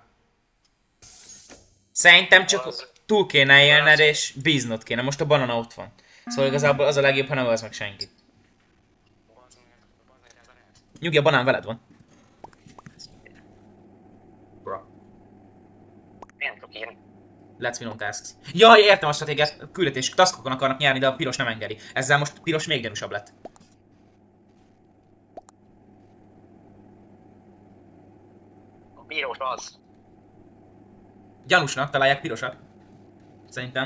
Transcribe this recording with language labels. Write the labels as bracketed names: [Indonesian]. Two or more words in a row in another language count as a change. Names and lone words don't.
[Hungarian] Szerintem csak túl kéne élned és bíznod kéne. Most a Banana ott van. Szóval igazából az a legjobb, ha nem ölsz meg senkit. Nyugi, a banán veled van. Bro. Én tudok írni. [English] Let's win on tasks. [Hungarian] Jaj, értem a stratégiát. Küldetés, taskokon akarnak nyerni, de a piros nem engedi. Ezzel most piros még gyanúsabb lett. A piros az. Gyanúsnak találják pirosat. Szerintem.